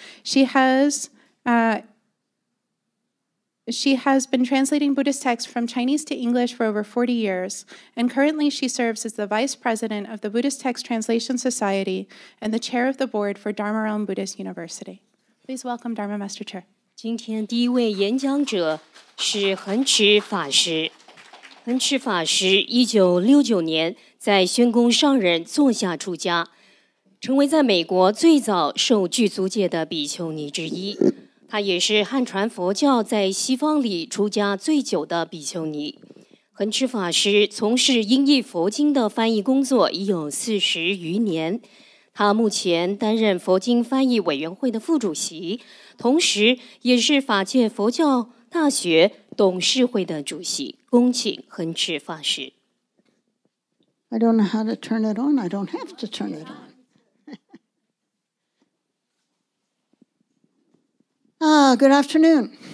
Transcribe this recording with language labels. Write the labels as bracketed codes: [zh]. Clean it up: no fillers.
[en] She has been translating Buddhist texts from Chinese to English for over 40 years, and currently she serves as the Vice President of the Buddhist Text Translation Society and the Chair of the Board for Dharma Realm Buddhist University. Please welcome Dharma Master Chih. [zh] 今天第一位演讲者是恒持法师。恒持法师1969年在宣公上人座下出家，成为在美国最早受具足戒的比丘尼之一。他也是汉传佛教在西方里出家最久的比丘尼。恒持法师从事英译佛经的翻译工作已有40余年。他目前担任佛经翻译委员会的副主席，同时也是法界佛教大学董事会的主席。恭请恒持法师。 [en] I don't know how to turn it on. I don't have to turn it on. Good afternoon.